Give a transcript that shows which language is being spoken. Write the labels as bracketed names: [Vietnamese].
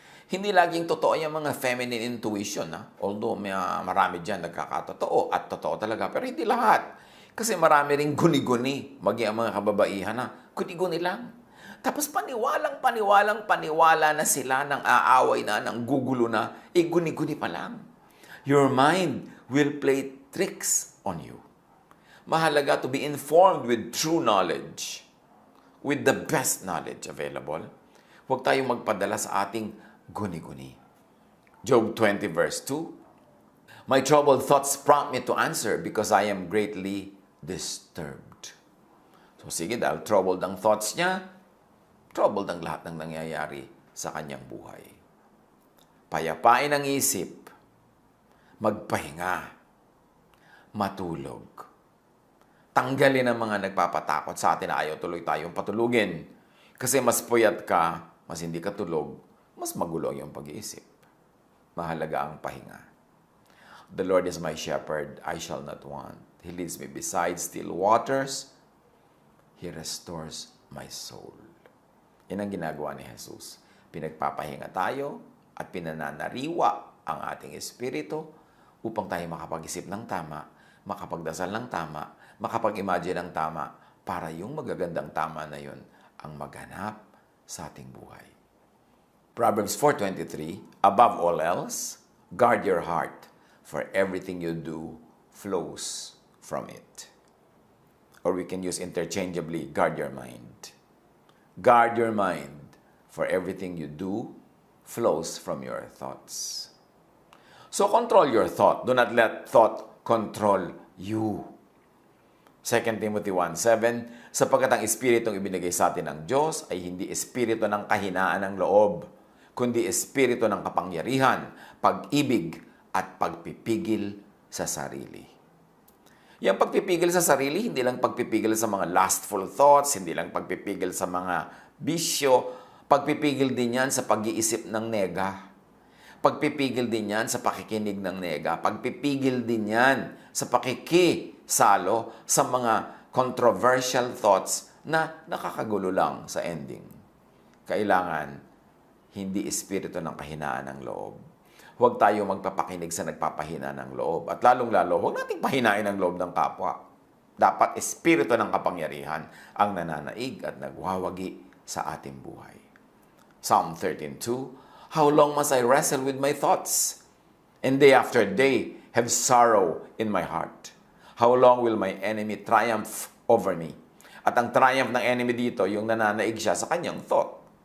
[Filipino] Hindi laging totoo yung mga feminine intuition. Although marami dyan nagkakatotoo at totoo talaga. Pero hindi lahat. Kasi marami ring guni-guni. Maging ang mga kababaihan na guni-guni lang. Tapos paniwala na sila ng aaway na, ng gugulo na. Guni-guni pa lang. [English] Your mind will play tricks on you. [Filipino] Mahalaga [English] to be informed with true knowledge. With the best knowledge available. [Filipino] Huwag tayong magpadala sa ating guni-guni. [English] Job 20:2, my troubled thoughts prompt me to answer because I am greatly disturbed. [Filipino] So sige, dahil troubled ang thoughts niya, troubled ang lahat ng nangyayari sa kanyang buhay. Payapain ang isip, magpahinga, matulog. Tanggalin ang mga nagpapatakot sa atin na ayaw tuloy tayong patulugin. Kasi mas puyat ka, mas hindi ka tulog, mas magulo yung pag-iisip. Mahalaga ang pahinga. [English] The Lord is my shepherd, I shall not want. He leads me beside still waters. He restores my soul. [Filipino] Yan ang ginagawa ni Jesus. Pinagpapahinga tayo at pinananariwa ang ating espiritu upang tayo makapag-isip ng tama, makapagdasal ng tama, makapag-imagine ng tama para yung magagandang tama na yun ang maghanap sa ating buhay. [English] Proverbs 4:23, above all else, guard your heart, for everything you do flows from it. Or we can use interchangeably, guard your mind. Guard your mind, for everything you do flows from your thoughts. So control your thought. Do not let thought control you. [Filipino] 2 Timothy 1:7, sapagkat ang espiritong ibinigay sa atin ng Diyos ay hindi espiritu ng kahinaan ng loob, kundi espiritu ng kapangyarihan, pag-ibig, at pagpipigil sa sarili. Yung pagpipigil sa sarili, hindi lang pagpipigil sa mga lustful thoughts, hindi lang pagpipigil sa mga bisyo, pagpipigil din yan sa pag-iisip ng nega. Pagpipigil din yan sa pakikinig ng nega. Pagpipigil din yan sa pakikisalo sa mga controversial thoughts na nakakagulo lang sa ending. Kailangan hindi espiritu ng kahinaan ng loob. Huwag tayo magpapakinig sa nagpapahina ng loob. At lalong-lalo, huwag nating pahinain ang loob ng kapwa. Dapat espiritu ng kapangyarihan ang nananaig at nagwawagi sa ating buhay. [English] Psalm 13:2, how long must I wrestle with my thoughts, and day after day have sorrow in my heart? How long will my enemy triumph over me? [Filipino] At ang triumph ng enemy dito, yung nananaig siya sa kanyang thought.